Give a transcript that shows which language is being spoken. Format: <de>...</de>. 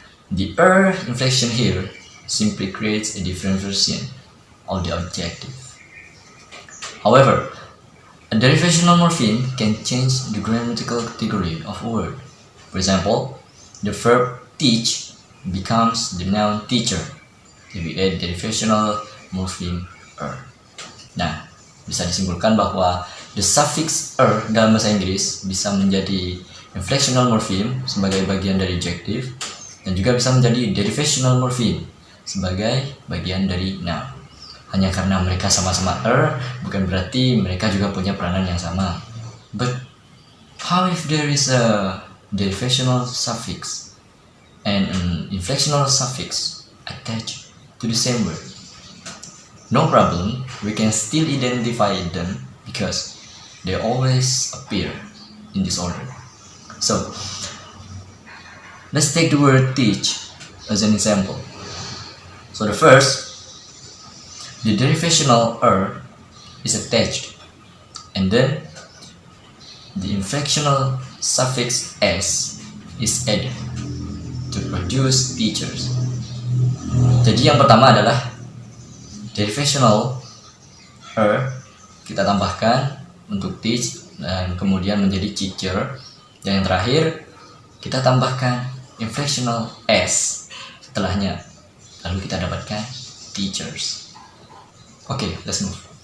<en>The inflection here simply creates a different version of the adjective. However, a derivational morpheme can change the grammatical category of a word. For example, the verb teach becomes the noun teacher if we add derivational morpheme er.</en> <id>Nah, bisa disimpulkan bahwa</id> <en>the suffix er</en> <id>dalam bahasa Inggris bisa menjadi</id> <en>inflectional morpheme</en> <id>sebagai bagian dari adjective dan juga bisa menjadi</id> <en>derivational morpheme</en> <id>sebagai bagian dari noun. Hanya karena mereka sama-sama er, bukan berarti mereka juga punya peranan yang sama.</id> <en>But how if there is a derivational suffix and an inflectional suffix attached to the same word? No problem, we can still identify them because they always appear in this order. So, let's take the word teach as an example. So the first, the derivational er is attached, and then the inflectional suffix s is added to produce teachers.</en> <id>Jadi yang pertama adalah derivational er kita tambahkan untuk teach dan kemudian menjadi teacher, dan yang terakhir kita tambahkan inflectional s setelahnya, lalu kita dapatkan teachers.</id> <en>Oke, let's move.</en>